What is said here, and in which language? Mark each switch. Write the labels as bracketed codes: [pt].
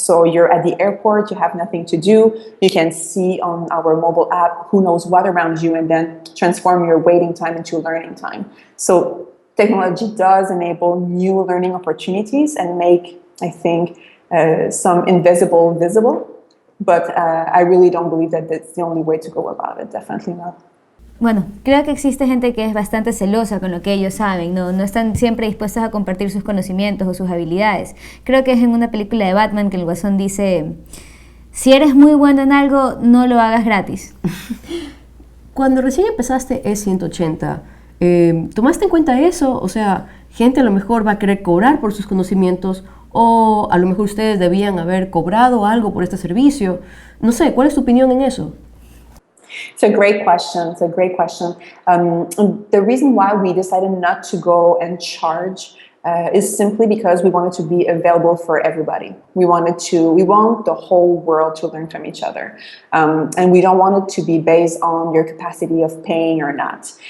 [en] So you're at the airport, you have nothing to do. You can see on our mobile app who knows what around you and then transform your waiting time into learning time. So technology does enable new learning opportunities and make, I think, some invisible visible. But I really don't believe that that's the only way to go about it. Definitely not. [es] Bueno, creo que existe gente que es bastante celosa con lo que ellos saben, no están siempre dispuestos a compartir sus conocimientos o sus habilidades. Creo que es en una película de Batman que el Guasón dice, si eres muy bueno en algo, no lo hagas gratis. Cuando recién empezaste E180, ¿tomaste en cuenta eso? O sea, gente a lo mejor va a querer cobrar por sus conocimientos o a lo mejor ustedes debían haber cobrado algo por este servicio. No sé, ¿cuál es tu opinión en eso? [en] It's a great question. The reason why we decided not to go and charge is simply because we wanted to be available for everybody. We want the whole world to learn from each other. And we don't want it to be based on your capacity of paying or not.